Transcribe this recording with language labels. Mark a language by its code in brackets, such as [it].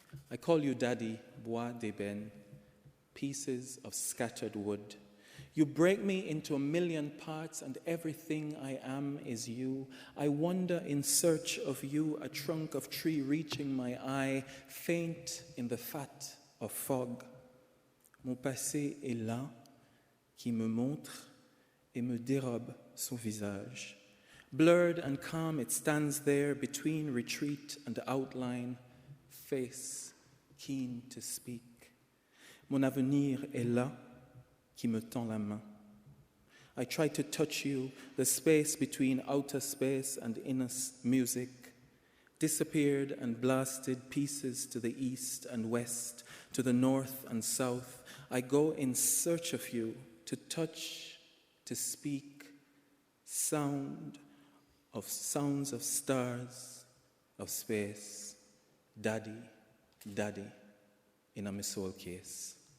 [en] I call you Daddy, [fr] bois d'ébène, [en] pieces of scattered wood. You break me into 1,000,000 parts and everything I am is you. I wander in search of you, a trunk of tree reaching my eye, faint in the fat of fog. [fr] Mon passé est là, qui me montre et me dérobe son visage. [en] Blurred and calm, it stands there between retreat and outline, face keen to speak. [fr] Mon avenir est là, qui me tend la main. [en] I try to touch you, the space between outer space and inner music. disappeared and blasted pieces to the east and west, to the north and south. I go in search of you, to touch, to speak, sounds of stars, of space, daddy, daddy, in a soul case.